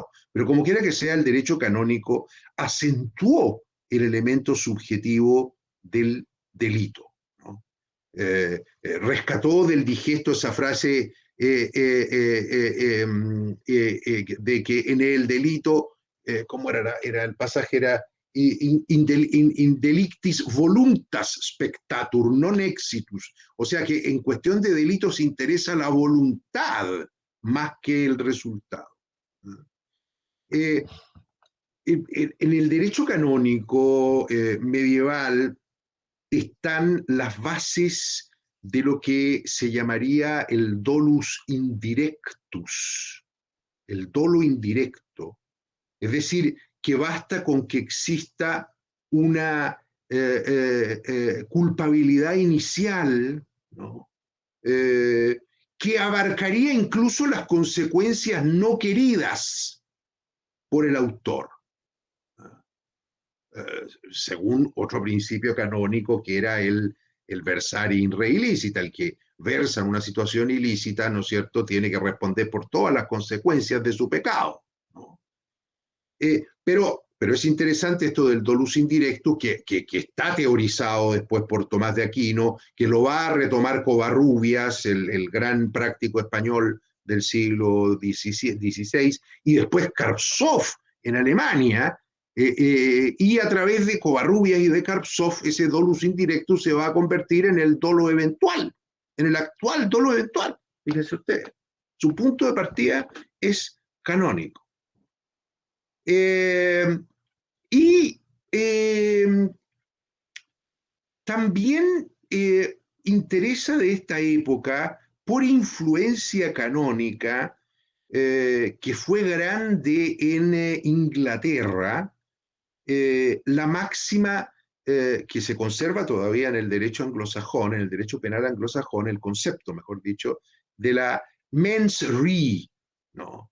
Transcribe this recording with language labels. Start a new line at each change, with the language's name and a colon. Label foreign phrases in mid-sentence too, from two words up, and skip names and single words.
Spanish: Pero como quiera que sea, el derecho canónico acentuó el elemento subjetivo del delito, ¿no? Rescató del digesto esa frase de que en el delito, ¿cómo era el pasaje?
Latin: Era in delictis voluntas spectatur, non exitus.
Spanish: O sea que en cuestión de delitos interesa la voluntad más que el resultado. En el derecho canónico medieval están las bases de lo que se llamaría el
Latin: dolus indirectus,
Spanish: el dolo indirecto. Es decir, que basta con que exista una culpabilidad inicial, ¿no?, que abarcaría incluso las consecuencias no queridas por el autor, según otro principio canónico que era el
Latin: versare in re illicita.
Spanish: El que versa en una situación ilícita, ¿no es cierto?, tiene que responder por todas las consecuencias de su pecado, ¿no? Pero Pero es interesante esto del
Latin: dolus indirectus,
Spanish: que está teorizado después por Tomás de Aquino, que lo va a retomar Covarrubias, el gran práctico español del siglo XVI, y después Karpov en Alemania, y a través de Covarrubias y de Karpov, ese
Latin: dolus indirectus
Spanish: se va a convertir en el dolo eventual, en el actual dolo eventual. Fíjense ustedes, su punto de partida es canónico. Y también interesa de esta época, por influencia canónica, que fue grande en Inglaterra, la máxima que se conserva todavía en el derecho anglosajón, en el derecho penal anglosajón, el concepto, mejor dicho, de la
Latin: mens rea,
Spanish: ¿no?